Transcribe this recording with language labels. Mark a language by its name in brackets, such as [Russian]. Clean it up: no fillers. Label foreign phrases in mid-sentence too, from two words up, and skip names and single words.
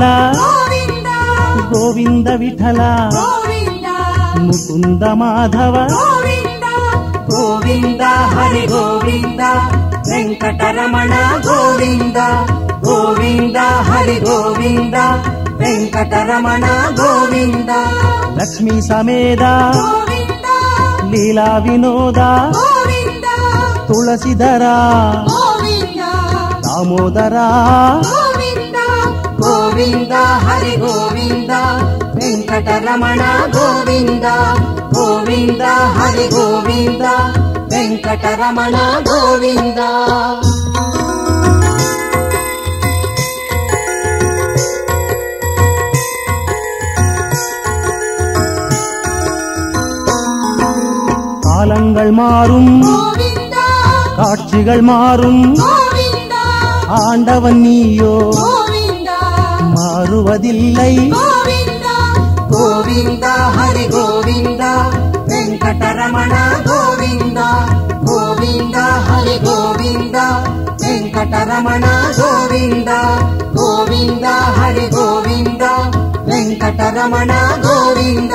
[Telugu] గోవింద గోవింద విఠల గోవింద ముకుంద మాధవ గోవింద గోవింద హరి గోవింద వెంకటరమణ గోవింద గోవింద హరి గోవింద ವೆಂಕಟರಮಣ ಗೋವಿಂದ. [Kannada] ಲಕ್ಷ್ಮೀ ಸಮೇತ ಗೋವಿಂದ ಲೀಲಾ ವಿನೋದ ಗೋವಿಂದ ತುಳಸಿಧರ ಗೋವಿಂದ ದಾಮೋದರ ಗೋವಿಂದ ಗೋವಿಂದ ಹರಿ ಗೋವಿಂದ ವೆಂಕಟರಮಣ ಗೋವಿಂದ. ಗೋವಿಂದ ಹರಿ ಗೋವಿಂದ ವೆಂಕಟರಮಣ ಗೋವಿಂದ. [Tamil] காலங்கள் மாறும் [Kannada] ಗೋವಿಂದ [Tamil] காட்சிகள் மாறும் [Kannada] ಗೋವಿಂದ [Tamil] ஆண்டவன் நீயோ [Kannada] ಗೋವಿಂದ [Tamil] மாறுவதில்லை. [Kannada] ಗೋವಿಂದ ಗೋವಿಂದ ಹರಿ ಗೋವಿಂದ ವೆಂಕಟರಮಣ ಗೋವಿಂದ. ಗೋವಿಂದ ಹರಿ ಗೋವಿಂದ ವೆಂಕಟರಮಣ ಗೋವಿಂದ. ಗೋವಿಂದ ಹರಿ ಗೋವಿಂದ ವೆಂಕಟರಮಣ ಗೋವಿಂದ.